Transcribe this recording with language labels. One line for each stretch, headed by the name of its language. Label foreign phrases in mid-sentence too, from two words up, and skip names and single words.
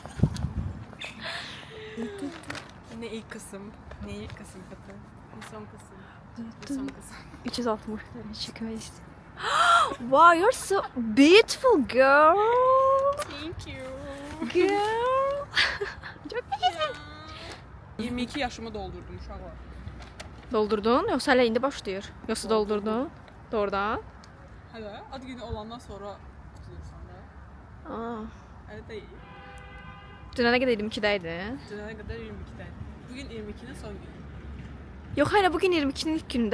Turkish: Ne ilk kısım, ne ilk kısım katı, ne son kısım, ne son kısım.
Azerbaijani: 360 derece çekmək istəyirəm.
English: Wow, you're so beautiful girl. Thank you. Girl.
Turkish: Çok güzel.
Azerbaijani: 22 yaşımı doldurdum uşaqlar. Doldurdun yoksa hələ indi başlayır? Yoksa doldurdun? Doğrudan? Hələ ad günü olandan sonra qutulursan da. Aa. Hələ deyil. Dünənə qədər 22-də idi. Dünənə qədər 22'də. Bugün 22'nin son günü. Yox, hələ bugün 22-nin ilk günüdür.